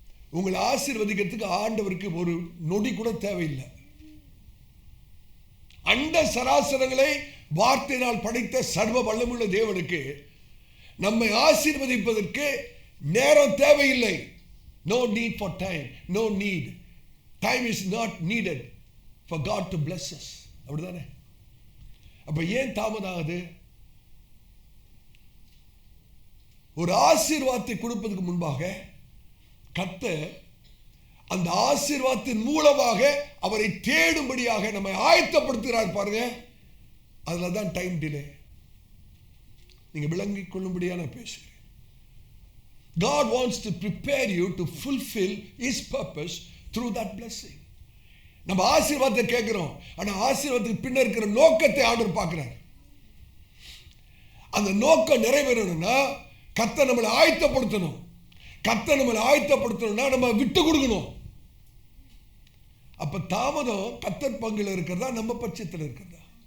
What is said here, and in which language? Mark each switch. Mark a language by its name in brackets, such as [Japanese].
[Tamil] உங்களை ஆசீர்வதிக்கிறதுக்கு ஆண்டவருக்கு ஒரு நொடி கூட தேவையில்லை. அண்ட சராசரங்களை வார்த்தையினால் படைத்த சர்வ வல்லமுள்ள தேவனுக்கு நம்மை ஆசீர்வதிப்பதற்கு நேரம் தேவையில்லை. [English] No need for time. No need. Time is not needed for God to bless us. [Tamil] அப்படிதானே? அப்ப ஏன் தாமதம் ஆகுது? ஒரு ஆசீர்வாதத்தை கொடுப்பதற்கு முன்பாக கர்த்தர் அந்த ஆசீர்வாதத்தின் மூலமாக அவரை தேடும்படியாக நம்மை ஆயத்தப்படுத்துகிறார் பாருங்க. அதுல தான் டைம் டிலே. நீங்க விளங்கிக் கொள்ளும்படியா நான் பேசுகிறேன். [English] God wants to prepare you to fulfill His purpose through that blessing. [Tamil] நம்ம ஆசீர்வாதத்தை கேட்கிறோம், ஆனா ஆசீர்வாதத்துக்கு பின்ன இருக்கிற நோக்கத்தை ஆண்டவர் பார்க்கிறார். அந்த நோக்கம் நிறைவேறணும்னா கர்த்தர் நம்மளை ஆயத்தப்படுத்தணும். கர்த்தர் நம்மளை ஆயத்தப்படுத்தணும்னா நம்ம விட்டு கொடுக்கணும். அப்ப தாமதம் கர்த்தர் பங்குல இருக்கிறதா நம்ம பட்சத்தில் இருக்கிறதா?